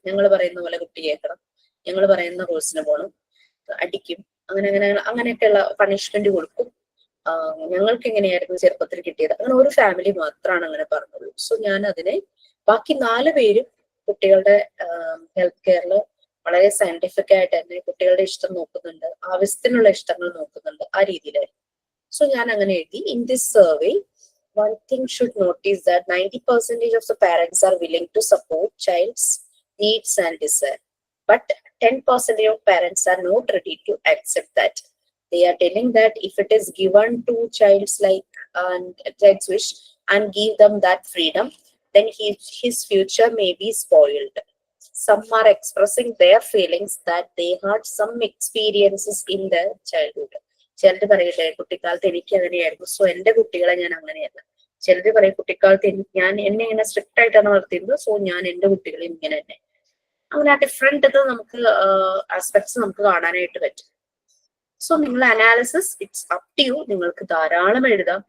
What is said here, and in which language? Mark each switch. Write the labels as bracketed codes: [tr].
[ml] ഞങ്ങൾ പറയുന്ന പോലെ കുട്ടി കേൾക്കണം, ഞങ്ങൾ പറയുന്ന കോഴ്സിന് പോകണം, അടിക്കും, അങ്ങനെയൊക്കെയുള്ള പണിഷ്മെന്റ് കൊടുക്കും, ഞങ്ങൾക്ക് എങ്ങനെയായിരുന്നു ചെറുപ്പത്തിൽ കിട്ടിയത്, അങ്ങനെ ഒരു ഫാമിലി മാത്രമാണ് അങ്ങനെ പറഞ്ഞുള്ളൂ. സോ ഞാൻ അതിനെ ബാക്കി 4 പേരും കുട്ടികളുടെ ഹെൽത്ത് കെയറിൽ വളരെ സയന്റിഫിക് ആയിട്ട് തന്നെ കുട്ടികളുടെ ഇഷ്ടം നോക്കുന്നുണ്ട്, ആവശ്യത്തിനുള്ള ഇഷ്ടങ്ങൾ നോക്കുന്നുണ്ട്, ആ രീതിയിലായിരുന്നു. സോ ഞാൻ അങ്ങനെ എഴുതി. [en] In this survey one thing should notice that 90% of the parents are willing to support child's needs and desire, but 10% of parents are not ready to accept that. They are telling that if it is given to child's child's wish and give them that freedom, then his future may be spoiled. Some are expressing their feelings that they had some experiences in their childhood. [ml] ചിലര് പറയട്ടെ, കുട്ടിക്കാലത്ത് എനിക്ക് അങ്ങനെയായിരുന്നു, so എന്റെ കുട്ടികളെ ഞാൻ അങ്ങനെയല്ല. ചിലര് പറയും, കുട്ടിക്കാലത്ത് എന്നെ ഇങ്ങനെ സ്ട്രിക്റ്റ് ആയിട്ടാണ് വളർത്തിയിരുന്നത്, സോ ഞാൻ എന്റെ കുട്ടികളെ ഇങ്ങനെ തന്നെ. അങ്ങനെ ആ ഡിഫറെന്റ് നമുക്ക് ആസ്പെക്ട്സ് നമുക്ക് കാണാനായിട്ട് പറ്റും. സോ നിങ്ങൾ analysis [en] It's up to you. [ml] നിങ്ങൾക്ക് ധാരാളം എഴുതാം.